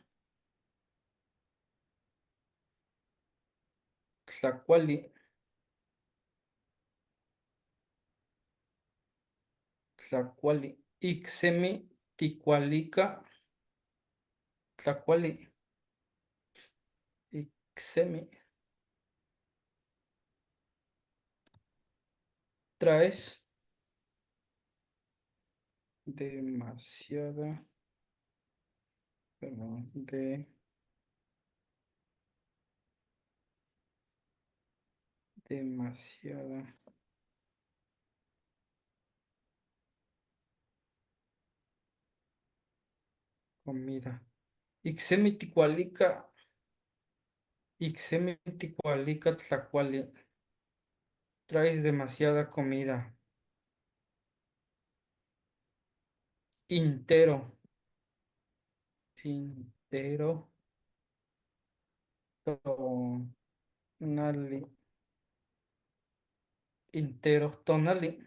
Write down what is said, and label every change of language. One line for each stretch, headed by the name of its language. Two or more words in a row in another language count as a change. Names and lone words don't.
Nahuatl languages: Tlacuali. Tlacuali. Ixemi ticualica. Tlacuali. Ixemi.
Spanish: Traes demasiada, perdón, demasiada comida.
Nahuatl languages: Ixemiticualica, Ixemiticualica tlacuali.
Spanish: Traes demasiada comida.
Nahuatl languages: Intero, intero, tonali, intero, tonali.